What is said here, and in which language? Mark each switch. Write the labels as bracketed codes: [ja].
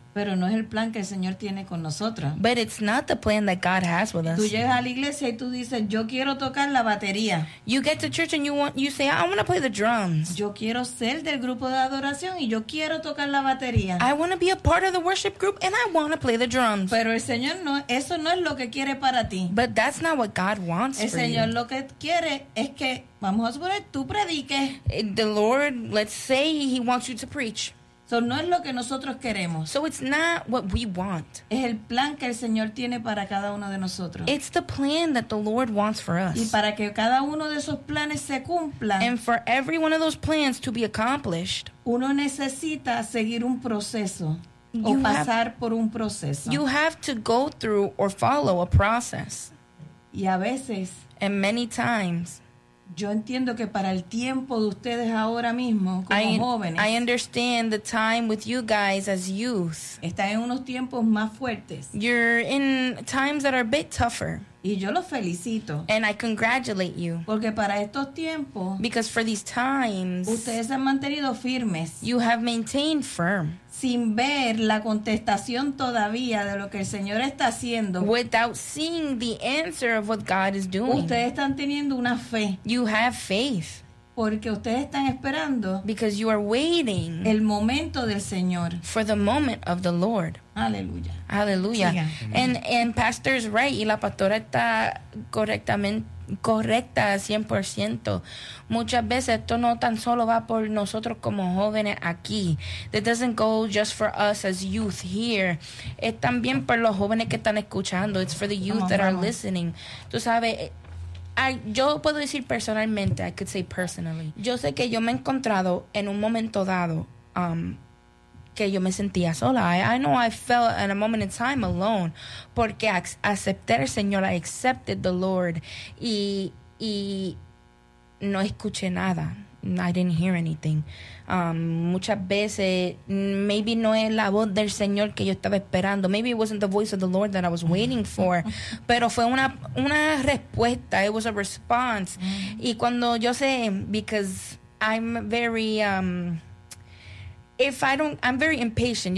[es] Pero no es el plan que el Señor tiene con nosotros. [en] But it's not the plan that God has with us. [es] Tú llegas a la iglesia y tú dices, yo quiero tocar la batería. [en] You get to church and you say, I want to play the drums. [es] Yo quiero ser del grupo de adoración y yo quiero tocar la batería. [en] I want to be a part of the worship group and I want to play the drums. [es] Pero el Señor no, eso no es lo que quiere para ti. [en] But that's not what God wants for you. [es] El Señor lo que quiere es que, vamos a suponer, tú prediques. [en] The Lord, let's say he wants you to preach. [es] So no es lo que nosotros queremos. [en] So it's not what we want. [es] Es el plan que el Señor tiene para cada uno de nosotros. [en] It's the plan that the Lord wants for us. [es] Y para que cada uno de esos planes se cumpla. [en] And for every one of those plans to be accomplished. [es] Uno necesita seguir un proceso. O pasar por un proceso. [en] You have to go through or follow a process. [es] Y a veces. [en] And many times. [es] Yo entiendo que para el tiempo de ustedes ahora mismo, como jóvenes. [en] I understand the time with you guys as youth. [es] Están en unos tiempos más fuertes. [en] You're in times that are a bit tougher. [es] Y yo los felicito. [en] And I congratulate you. [es] Porque para estos tiempos. [en] Because for these times. [es] Ustedes han mantenido firmes. [en] You have maintained firm. [es] Sin ver la contestación todavía de lo que el Señor está haciendo. [en] Without seeing the answer of what God is doing. [es] Ustedes están teniendo una fe. [en] You have faith. [es] Porque ustedes están esperando. [en] Because you are waiting. [es] El momento del Señor. [en] For the moment of the Lord. [es] Aleluya. Aleluya. [en] And pastor is right. [es] Y la pastora está correcta 100%. Muchas veces esto no tan solo va por nosotros como jóvenes aquí. [en] It doesn't go just for us as youth here. [es] Es también por los jóvenes que están escuchando. [en] It's for the youth that are listening. [es] Tú sabes. Yo puedo decir personalmente, [en] I could say personally. [es] Yo sé que yo me he encontrado en un momento dado que yo me sentía sola. [en] I know I felt in a moment in time alone [es] porque acepté al Señor, [en] I accepted the Lord [es] y no escuché nada. [en] I didn't hear anything. [es] Muchas veces, maybe no es la voz del Señor que yo estaba esperando. [en] Maybe it wasn't the voice of the Lord that I was waiting for. [es] Pero fue una respuesta. [en] It was a response. [es] Y cuando yo sé, [en] because I'm very, I'm very impatient.